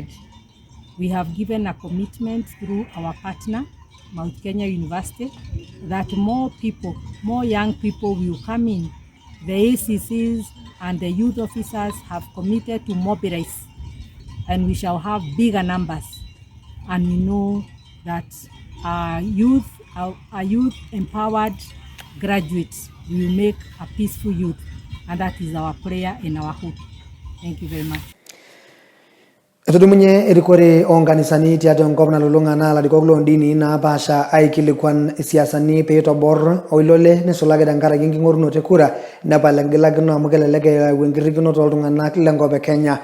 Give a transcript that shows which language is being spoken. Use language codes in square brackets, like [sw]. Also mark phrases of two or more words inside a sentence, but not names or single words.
[en] We have given a commitment through our partner, Mount Kenya University, that more young people will come in the ACCs and the youth officers have committed to mobilize, and we shall have bigger numbers. And we know that our youth empowered graduates will make a peaceful youth, and that is our prayer and our hope. Thank you very much. [mas] Etudumunye erikore onganisani tiatua enkop nalulung'a naa larikok loondini naapasha aikilikuan isiasani peitobor oilole nisulaki tenkaraki enking'orunoto ekura nepal engilakino amu kelelek eyau enkirrikinoto oltung'anak lenkop e Kenya.